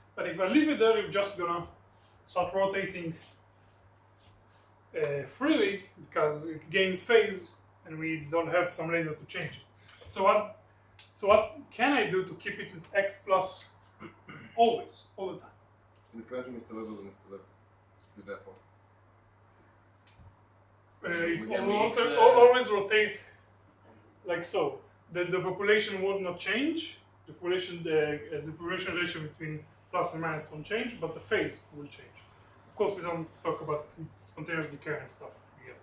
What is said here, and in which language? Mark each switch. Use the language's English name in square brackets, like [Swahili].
[English] But if I leave it there, it's just gonna start rotating freely because it gains phase, and we don't have some laser to change it. So what can I do to keep it at x plus always, all the time? [Hebrew] מתכוון שמסתובב וזה מסתובב סביב איפה? [English] It always rotates like so. The population would not change. The population ratio between plus and minus won't change, but the phase will change. Of course, we don't talk about spontaneous decay and stuff yet.